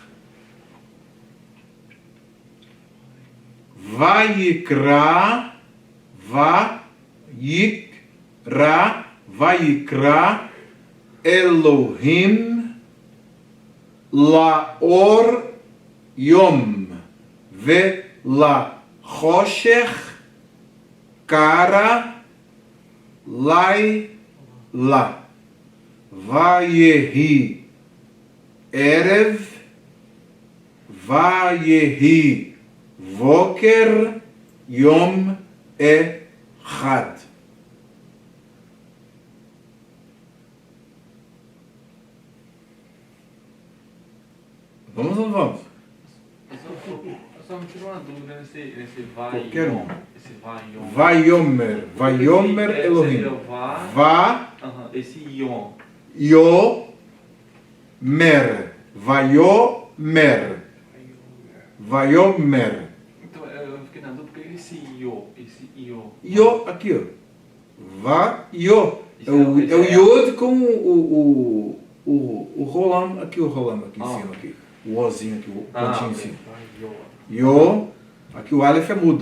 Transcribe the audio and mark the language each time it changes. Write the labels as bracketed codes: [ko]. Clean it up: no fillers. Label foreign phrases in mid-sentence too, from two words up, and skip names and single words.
[he] ויקרא אלהים לאור יום ולחשך קרא לילה. ויהי ערב ויהי בקר יום אחד. [pt] Vamos ou não vamos? Só me tirou uma dúvida nesse Qualquer um. Esse vaiom. [he] ויאמר. ויאמר אלהים. [pt] Seria o vá. Va. Esse ion. Yomer. Vayomer. Vayomer. Então eu fiquei na dúvida porque esse io. Yo, aqui, ó. Vayo. É o Yod com o rolam, aqui o rolam, aqui em cima, aqui. O ozinho aqui, o pontinho em cima. Yo, aqui o Aleph é mudo.